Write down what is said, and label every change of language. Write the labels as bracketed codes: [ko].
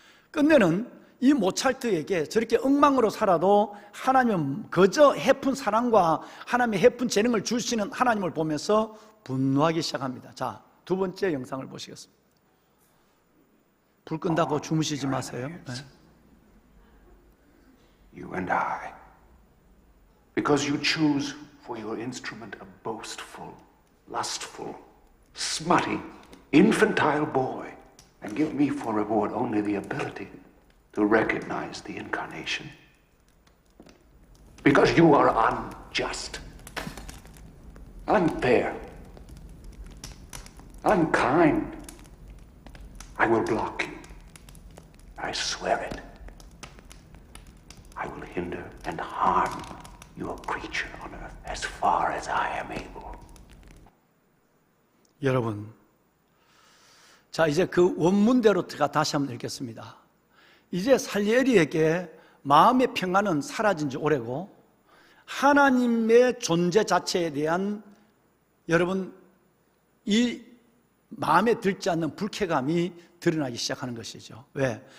[ko] 끝내는 이 모차르트에게 저렇게 엉망으로 살아도 하나님은 그저 해픈 사랑과 하나님의 해픈 재능을 주시는 하나님을 보면서 분노하기 시작합니다. 자, 두 번째 영상을 보시겠습니다. 불 끈다고 주무시지 마세요. 네. [en] You and I, because you choose for your instrument a boastful, lustful, smutty, infantile boy, and give me for reward only the ability to recognize the incarnation. Because you are unjust, unfair, unkind, I will block you. I swear it. I will hinder and harm your creature on earth as far as I am able. [ko] 여러분, 자 이제 그 원문대로 제가 다시 한번 읽겠습니다. 이제 살리에리에게 마음의 평안은 사라진 지 오래고 하나님의 존재 자체에 대한 여러분 이 마음에 들지 않는 불쾌감이 드러나기 시작하는 것이죠. 왜?